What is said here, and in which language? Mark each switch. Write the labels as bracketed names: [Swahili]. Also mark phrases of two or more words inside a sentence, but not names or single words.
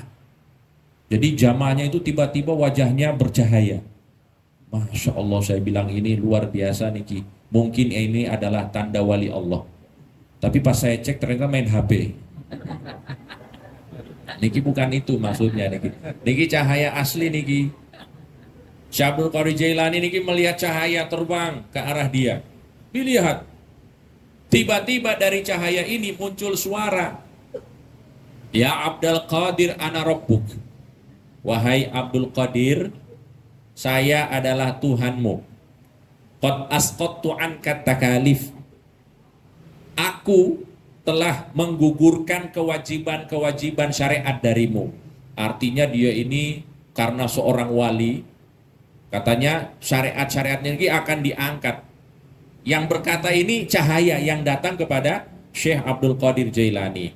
[Indonesian] Jadi jamaahnya itu tiba-tiba wajahnya bercahaya. [Arabic] ما شاء الله, [Indonesian] saya bilang ini luar biasa niki. Mungkin ini adalah tanda wali Allah. Tapi pas saya cek ternyata main HP. Niki bukan itu maksudnya niki. Niki cahaya asli niki. Syekh Abdul Qadir Jailani niki melihat cahaya terbang ke arah dia. Dilihat. Tiba-tiba dari cahaya ini muncul suara. [Arabic] يا عبد القادر أنا ربك. [Indonesian] Wahai Abdul Qadir, saya adalah Tuhanmu. [Arabic] قد أسقطت عنك التكاليف. [Indonesian] Aku telah menggugurkan kewajiban-kewajiban syariat darimu. Artinya dia ini karena seorang wali, katanya syariat-syariatnya ini akan diangkat. Yang berkata ini cahaya yang datang kepada Syekh Abdul Qadir Jailani.